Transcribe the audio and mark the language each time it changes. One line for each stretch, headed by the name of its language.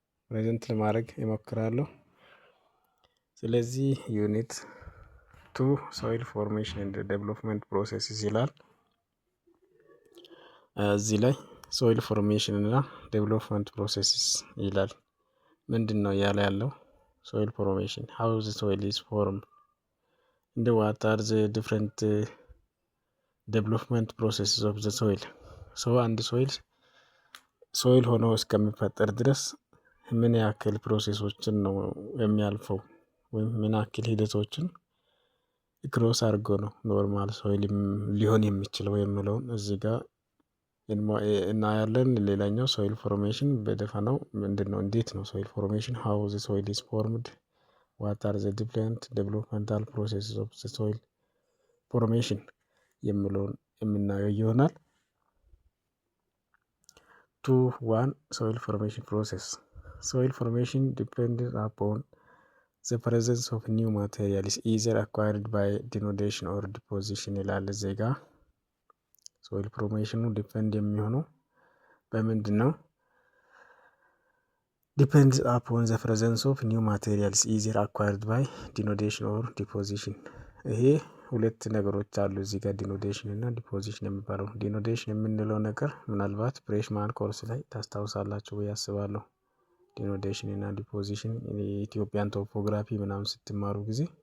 Amharic: ፕሬዘንት ለማድረግ እሞክራለሁ። ስለዚህ
English: ዩኒት 2 ሶይል ፎርሜሽን ኤንድ ዴቨሎፕመንት ፕሮሰስስ
Amharic: ይላል። እዚህ ላይ ሶይል ፎርሜሽን እና ዴቨሎፕመንት ፕሮሰስስ ይላል። ምንድነው ያለው?
English: ሶይል ፎርሜሽን how the soil is formed and what are the different development processes of the soil.
Amharic: አንድ ሶይል ሆኖ እስከሚፈጠር ድረስ ምን ያክል ፕሮሴሶችን ነው የሚያልፈው ወይም ምን ያክል ሂደቶችን ክሮስ አድርጎ ነው ኖርማል ሶይል ሊሆን የሚችለው የሚለውን እዚህ ጋር እናያለን። ሌላኛው ሶይል ፎርሜሽን በደፈናው ምንድነው? እንዴት ነው ሶይል ፎርሜሽን?
English: how the soil is formed, what are the different developmental processes of the soil formation
Amharic: የሚለውን የምናየው ይሆናል።
English: 2.1 soil formation process. Soil formation depends upon the presence of new materials either acquired by denudation or deposition
Amharic: ይላል እዚህ ጋር። ሶይል ፎርሜሽኑ ዲፔንድ የሚሆነው በምንድን ነው?
English: ዲፔንድስ አፖን ዘ ፕሬዘንስ ኦፍ ኒው ማቴሪያልስ ኢዘር አኳርድ ባይ ዲኖዴሽን ኦር ዲፖዚሽን።
Amharic: ይሄ ሁለት ነገሮች አሉ እዚህ ጋር ዲኖዴሽን እና ዲፖዚሽን የሚባለው። ዲኖዴሽን የምንለው ነገር ምናልባት ፍሬሽማን ኮርስ ላይ ታስታውሳላችሁ ብዬ አስባለሁ። ዲኖዴሽን እና ዲፖዚሽን የኢትዮጵያን ቶፖግራፊ ምናምን ስትማሩ ጊዜ